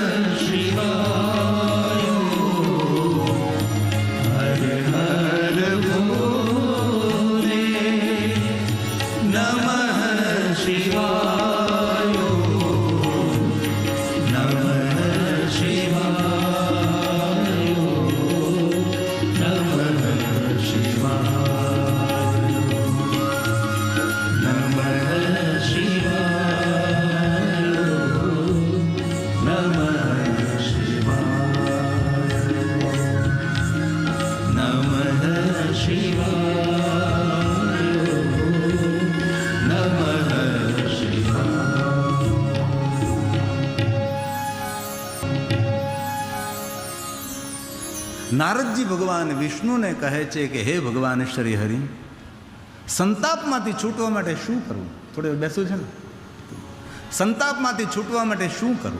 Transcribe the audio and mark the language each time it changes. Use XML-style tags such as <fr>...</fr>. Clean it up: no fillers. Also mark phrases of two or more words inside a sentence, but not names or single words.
<sa>शिवाय हर हर भोले नमः शिवाय नमः शिवाय नमः शिवाय नमः शिवाय नमः शिवाय नमः शिवाय नमः शिवाय।</sa> <gu>નારદજી ભગવાન વિષ્ણુને કહે છે કે હે ભગવાન શ્રી હરિ, સંતાપમાંથી છૂટવા માટે શું કરવું? થોડી બેસવું છે ને. સંતાપમાંથી છૂટવા માટે શું કરવું?</gu>